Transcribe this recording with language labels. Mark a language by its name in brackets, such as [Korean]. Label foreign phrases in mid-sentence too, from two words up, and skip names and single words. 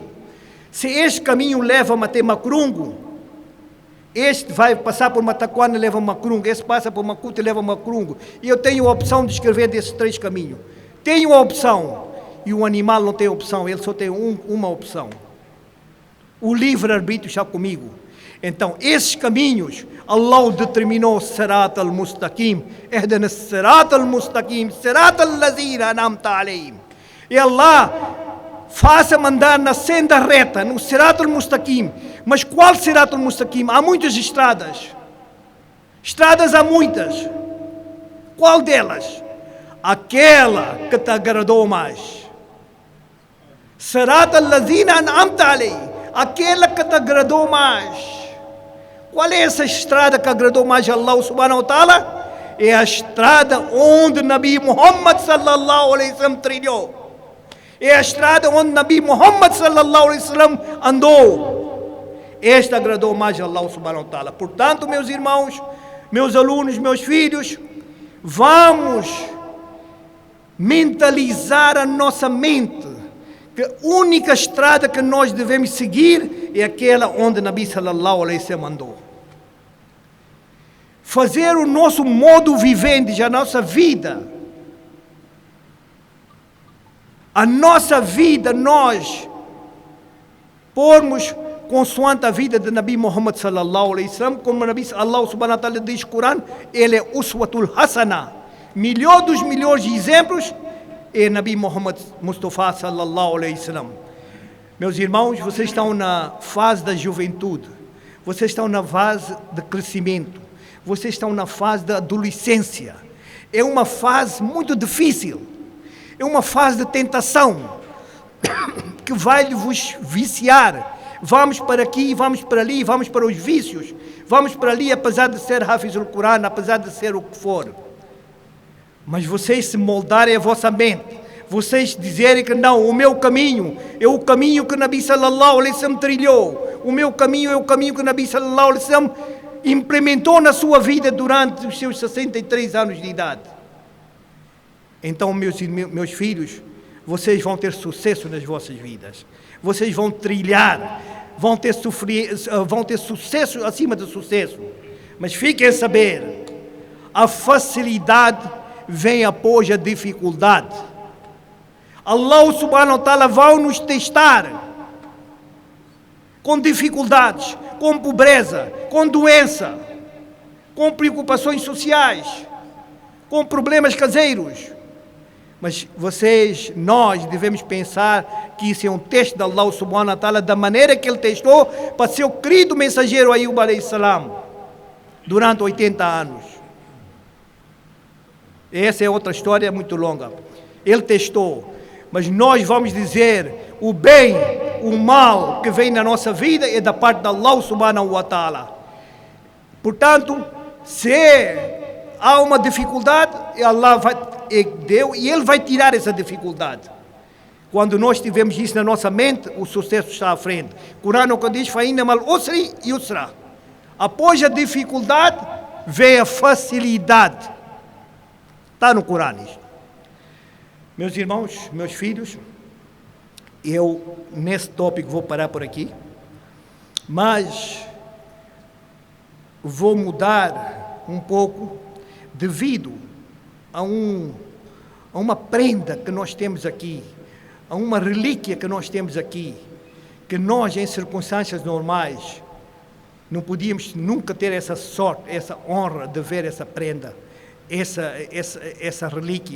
[Portuguese] Se este caminho leva-me até Macrungo, este vai passar por Mataquana e leva a Macrungo, este passa por Macuto e leva a Macrungo. E eu tenho a opção de escrever desses 3 caminhos. Tenho a opção. E o animal não tem opção, ele só tem uma opção. O livre-arbítrio está comigo. Então, esses caminhos, Allah determinou [Arabic] صراط المستقيم. اهدنا صراط المستقيم صراط الذين أنعمت عليهم. [Portuguese] E Allah faça mandar na senda reta, no [Arabic] صراط المستقيم. [Portuguese] Mas qual [Arabic] صراط المستقيم? [Portuguese] Há muitas estradas. Estradas há muitas. Qual delas? Aquela que te agradou mais. [Arabic] صراط الذين أنعمت عليهم. [Portuguese] Aquela que te agradou mais. Qual é essa estrada que agradou mais a [Arabic] الله سبحانه وتعالى? [Portuguese] É a estrada onde [Arabic] نبي محمد صلى الله عليه وسلم [Portuguese] trilhou. É a estrada onde [Arabic] نبي محمد صلى الله عليه وسلم [Portuguese] andou. Esta agradou mais a [Arabic] الله سبحانه وتعالى. [Portuguese] Portanto, meus irmãos, meus alunos, meus filhos, vamos mentalizar a nossa mente que a única estrada que nós devemos seguir é aquela onde [Arabic] نبي صلى الله عليه وسلم [Portuguese] andou. Fazer o nosso modo vivente, a nossa vida, nós pormos consoante a vida de [Arabic] نبي محمد صلى الله عليه وسلم, [Portuguese] como [Arabic] الله سبحانه وتعالى [Portuguese] diz no Corão, ele é [Arabic] أسوة حسنة, [Portuguese] melhor dos melhores exemplos é [Arabic] نبي محمد مصطفى صلى الله عليه وسلم. [Portuguese] Meus irmãos, vocês estão na fase da juventude, vocês estão na fase de crescimento, vocês estão na fase da adolescência. É uma fase muito difícil, é uma fase de tentação que vai vos viciar. Vamos para aqui, vamos para ali, vamos para os vícios, vamos para ali, apesar de ser [Arabic] حافظ القرآن, [Portuguese] apesar de ser o que for. Mas vocês se moldarem a vossa mente, vocês dizerem que não, o meu caminho é o caminho que [Arabic] نبي صلى الله عليه وسلم [Portuguese] trilhou, o meu caminho é o caminho que [Arabic] نبي صلى الله عليه وسلم [Portuguese] implementou na sua vida durante os seus 63 anos de idade. Então, meus filhos, vocês vão ter sucesso nas vossas vidas, vocês vão trilhar, vão ter sucesso acima de sucesso. Mas fiquem a saber, a facilidade vem após a dificuldade. [Arabic] الله سبحانه وتعالى [Portuguese] vai nos testar com dificuldades, com pobreza, com doença, com preocupações sociais, com problemas caseiros. Mas nós devemos pensar que isso é um teste de [Arabic] الله سبحانه وتعالى, [Portuguese] da maneira que ele testou para seu querido mensageiro [Arabic] أيوب عليه السلام [Portuguese] durante 80 anos. Essa é outra história muito longa. Ele testou, mas nós vamos dizer o bem, o mal que vem na nossa vida é da parte de [Arabic] الله سبحانه وتعالى. [Portuguese] Portanto, se há uma dificuldade, Allah deu e Ele vai tirar essa dificuldade. Quando nós tivermos isso na nossa mente, o sucesso está à frente. O Corão quando diz, [Arabic] فَإِنَّ مَا الْعُسْرِ يُسْرًا. [Portuguese] Após a dificuldade, vem a facilidade. Está no Corão isto. Meus irmãos, meus filhos, eu nesse tópico vou parar por aqui, mas vou mudar um pouco devido a uma prenda que nós temos aqui, a uma relíquia que nós temos aqui, que nós em circunstâncias normais não podíamos nunca ter essa sorte, essa honra de ver essa prenda, essa relíquia.